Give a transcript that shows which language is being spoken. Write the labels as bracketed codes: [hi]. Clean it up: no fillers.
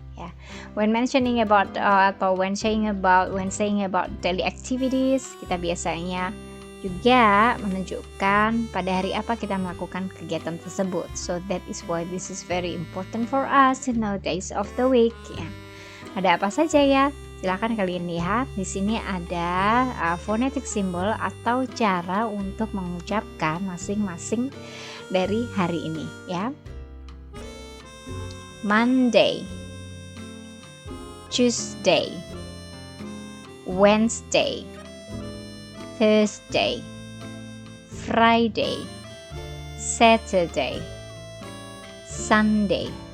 [id] Ya. [en] When mentioning about [id] atau [en] when saying about daily activities, [id] kita biasanya juga menunjukkan pada hari apa kita melakukan kegiatan tersebut. [en] So that is why this is very important for us to know days of the week. [id] Ya. Ada apa saja ya? Silakan kalian lihat di sini ada phonetic symbol atau cara untuk mengucapkan masing-masing dari hari ini ya. [en] Monday, Tuesday, Wednesday, Thursday, Friday, Saturday, Sunday.